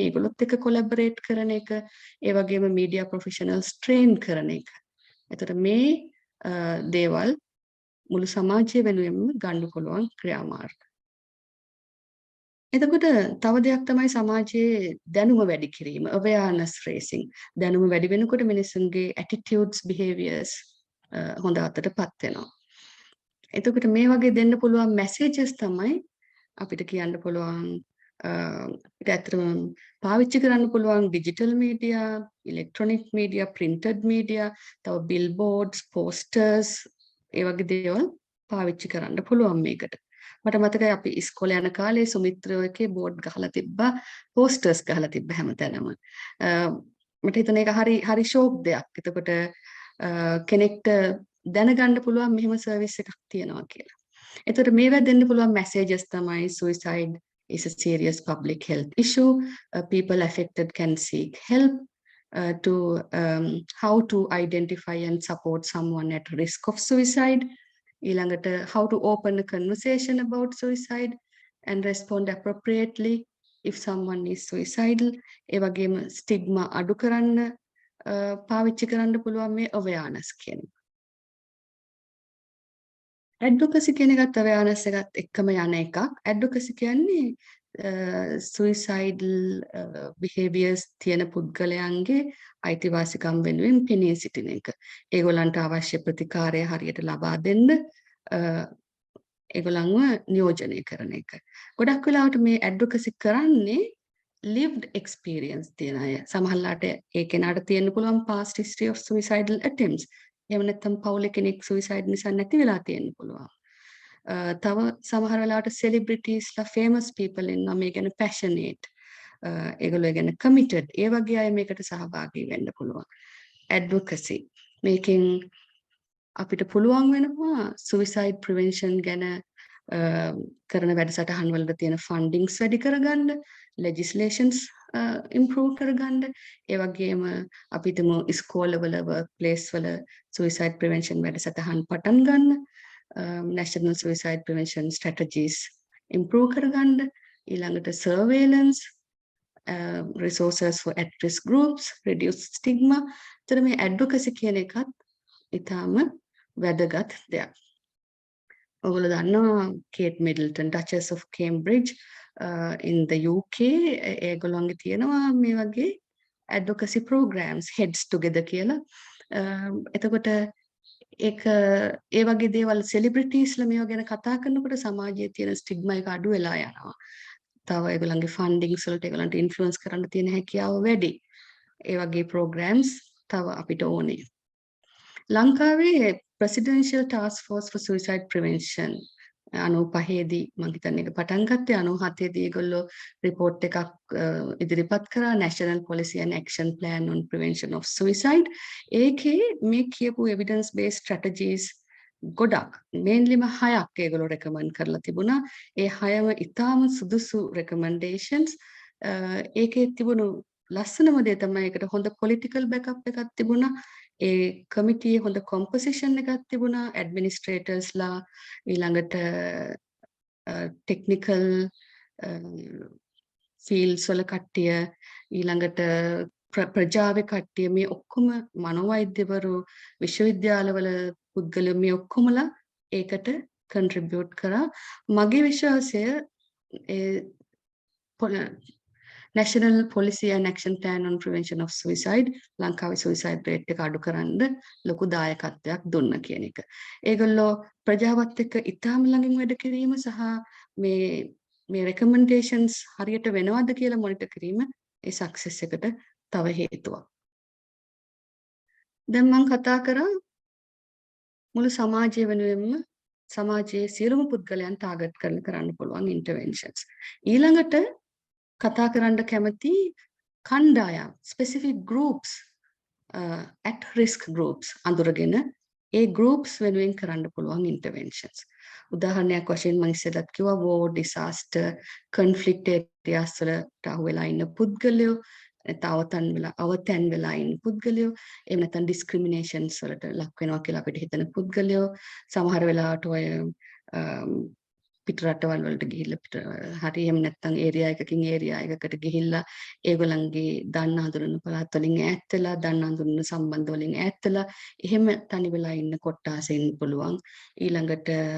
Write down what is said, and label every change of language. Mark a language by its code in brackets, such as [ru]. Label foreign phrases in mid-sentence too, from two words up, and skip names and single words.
[si] ඒගොල්ලොත් එක්ක කොලැබරේට් කරන එක, ඒ වගේම [en] media professionals train [si] කරන එක. එතකොට මේ දේවල් මුළු සමාජය වෙනුවෙන්ම ගන්න පුළුවන් ක්‍රියාමාර්ග. එතකොට තව දෙයක් තමයි සමාජයේ දැනුම වැඩි කිරීම, [en] awareness raising. [si] දැනුම වැඩි වෙනකොට මිනිස්සුන්ගේ [en] attitudes, behaviors [si] හොඳ අතටපත් වෙනවා. එතකොට මේ වගේ දෙන්න පුළුවන් messages තමයි අපිට කියන්න පුළුවන් අපිට ඇත්තටම පාවිච්චි කරන්න පුළුවන් [en] digital media, electronic media, printed media, [si] තව [en] billboards, posters, [si] ඒ වගේ දේවල් පාවිච්චි කරන්න පුළුවන් මේකට. මට මතකයි අපි ඉස්කෝලේ යන කාලේ සුමිත්‍රයෝ එකේ බෝඩ් ගහලා තිබ්බා, පෝස්ටර්ස් ගහලා තිබ්බ හැමතැනම. මට හිතෙන එක හරි ෂෝක් දෙයක්. එතකොට කෙනෙක්ට දැනගන්න පුළුවන් මෙහෙම සර්විස් එකක් තියෙනවා කියලා. එතකොට මේවා දෙන්න පුළුවන් [en] messages තමයි suicide is a serious public health issue. People affected can seek help. To how to identify and support someone at risk of suicide. ඊළඟට how to open a conversation about suicide and respond appropriately if someone is suicidal. [si] ඒ වගේම stigma අඩු කරන්න පාවිච්චි කරන්න පුළුවන් මේ awareness කියන එක. advocacy කියන එකත් awareness එකත් එක්කම යන එකක්. advocacy කියන්නේ [en] suicidal behaviors [si] තියෙන පුද්ගලයන්ගේ අයිතිවාසිකම් වෙනුවෙන් පෙනී සිටින එක. ඒගොල්ලන්ට අවශ්‍ය ප්‍රතිකාරය හරියට ලබා දෙන්න ඒගොල්ලන්ව නියෝජනය කරන එක. ගොඩක් වෙලාවට මේ advocacy කරන්නේ [en] lived experience [si] තියෙන අය. සමහරලාට ඒ කෙනාට තියෙන්න පුළුවන් [en] past history of suicidal attempts. [si] එහෙම නැත්නම් පවුලේ කෙනෙක් suicide නිසා නැති වෙලා තියෙන්න පුළුවන්. තව සමහර වෙලාවට celebrities ලා [en] famous people [si] ඉන්නවා මේ ගැන passionate. ඒගොල්ලෝ ගැන committed. ඒ වගේ අය මේකට සහභාගී වෙන්න පුළුවන්. advocacy මේකෙන් අපිට පුළුවන් වෙනවා [en] suicide prevention [si] ගැන කරන වැඩසටහන් වලට තියෙන fundings වැඩි කරගන්න, [en] legislations improve [si] කරගන්න, ඒ වගේම අපිටම ඉස්කෝලවල workplace වල [en] suicide prevention [si] වැඩසටහන් පටන් ගන්න, [en] national suicide prevention strategies improve [si] කරගන්න, ඊළඟට [en] surveillance, resources for at-risk groups, reduce stigma. [si] ඒතර මේ advocacy කියන එකත් ඊටාම වැදගත් දෙයක්. ඔයගොල්ලෝ දන්නවා කේට් මිඩල්ටන් Duchess of Cambridge [en] in the UK [si] ඒගොල්ලන්ගේ තියෙනවා මේ වගේ [en] advocacy programs [si] heads together කියලා. එතකොට ඒක ඒ වගේ දේවල් celebrities ලා මේවා ගැන කතා කරනකොට සමාජයේ තියෙන ස්ටිග්මා එක අඩු වෙලා යනවා. තව ඒගොල්ලන්ගේ fundings වලට ඒගොල්ලන්ට influence කරන්න තියෙන හැකියාව වැඩි. ඒ වගේ programs තව අපිට ඕනේ. ලංකාවේ [en] presidential task force for suicide prevention [si] 95 දී මම හිතන්නේ ඒක පටන් ගත්තේ 97 දී ඒගොල්ලෝ report එකක් ඉදිරිපත් කරා [en] national policy and action plan on prevention of suicide. [si] ඒකේ මේ කියපු [en] evidence based strategies [si] ගොඩක් mainlyම 6ක් ඒගොල්ලෝ recommend කරලා තිබුණා. ඒ 6ම ඉතාම සුදුසු recommendations. ඒකේ තිබුණු ලස්සනම දේ තමයි ඒකට හොඳ [en] political backup [si] එකක් තිබුණා. ඒ කමිටියේ හොඳ composition එකක් තිබුණා, administrators ලා, ඊළඟට [en] technical fields [si] වල කට්ටිය, ඊළඟට ප්‍රජාවේ කට්ටිය, මේ ඔක්කොම මනෝවෛද්‍යවරු, විශ්වවිද්‍යාලවල පුද්ගලයෝ මේ ඔක්කොමලා ඒකට contribute කරා. මගේ විශ්වාසය [en] National Policy and Action Plan on Prevention of Suicide [si] ලංකාවේ [en] suicide rate [si] එක අඩු කරන්න ලොකු දායකත්වයක් දුන්න කියන එක. ඒගොල්ලෝ ප්‍රජාවත් එක්ක ඉතාම ළඟින් වැඩ කිරීම සහ මේ recommendations හරියට වෙනවද කියලා මොනිටර් කිරීම ඒ success එකට තව හේතුවක්. දැන් මම කතා කරා මුළු සමාජය වෙනුවෙන්ම සමාජයේ සියලුම පුද්ගලයන් ටාගට් කරන්න පුළුවන් interventions. ඊළඟට කතා කරන්න කැමති කණ්ඩායම් [en] specific groups at risk groups [si] අඳුරගෙන ඒ groups වෙනුවෙන් කරන්න පුළුවන් interventions. උදාහරණයක් වශයෙන් මම ඉස්සෙල්ලත් කිව්වා [en] war disaster conflict areas [si] වලට අහු වෙලා ඉන්න පුද්ගලයෝ අවතන් වෙලා ඉන්න පුද්ගලයෝ එහෙම නැත්නම් discriminations වලට ලක් වෙනවා කියලා අපිට හිතන පුද්ගලයෝ සමහර වෙලාවට ඔය පිට රටවල් වලට ගිහිල්ලා හරි එහෙම නැත්නම් ඒරියා එකකින් ඒරියා එකකට ගිහිල්ලා ඒගොල්ලන්ගේ දන්න හඳුනන පළාත් වලින් ඈත් වෙලා දන්න හඳුනන සම්බන්ධ වලින් ඈත් වෙලා එහෙම තනි වෙලා ඉන්න කොට්ටාසෙන් පුළුවන් ඊළඟට